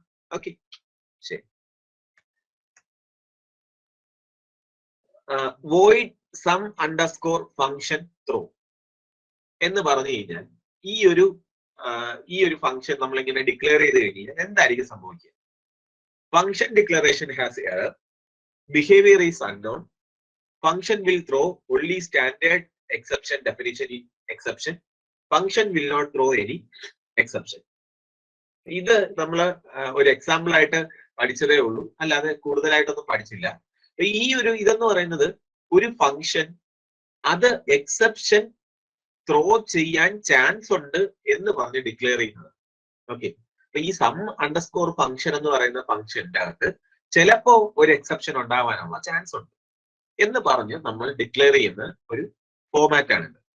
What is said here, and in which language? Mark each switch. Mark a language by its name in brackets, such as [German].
[Malayalam] Okay, ശരി. [English] void sum underscore function throw [Malayalam] എന്ന് പറഞ്ഞു കഴിഞ്ഞാൽ ഈ ഒരു ഫംഗ്ഷൻ നമ്മൾ ഇങ്ങനെ ഡിക്ലെയർ ചെയ്ത് കഴിഞ്ഞാൽ എന്തായിരിക്കും സംഭവിക്കുക? [English] Function declaration has error, behavior is unknown, function will throw only standard exception definition in exception, function will not throw any exception. [Malayalam] ഇത് നമ്മൾ ഒരു എക്സാമ്പിൾ ആയിട്ട് പഠിച്ചതേ ഉള്ളൂ, അല്ലാതെ കൂടുതലായിട്ടൊന്നും പഠിച്ചില്ല. ഇതെന്ന് പറയുന്നത് ഒരു ഫംഗ്ഷൻ അത് എക്സെപ്ഷൻ ത്രോ ചെയ്യാൻ ചാൻസ് ഉണ്ട് എന്ന് പറഞ്ഞ് ഡിക്ലെയർ ചെയ്യുന്നത്. ഓക്കെ, അപ്പൊ ഈ സം അണ്ടർസ്കോർ ഫംഗ്ഷൻ എന്ന് പറയുന്ന ഫംഗ്ഷന്റെ അകത്ത് ചിലപ്പോ ഒരു എക്സെപ്ഷൻ ഉണ്ടാവാനുള്ള ചാൻസ് ഉണ്ട് എന്ന് പറഞ്ഞ് നമ്മൾ ഡിക്ലെയർ ചെയ്യുന്ന ഒരു ഫോമാറ്റ് ആണിത്.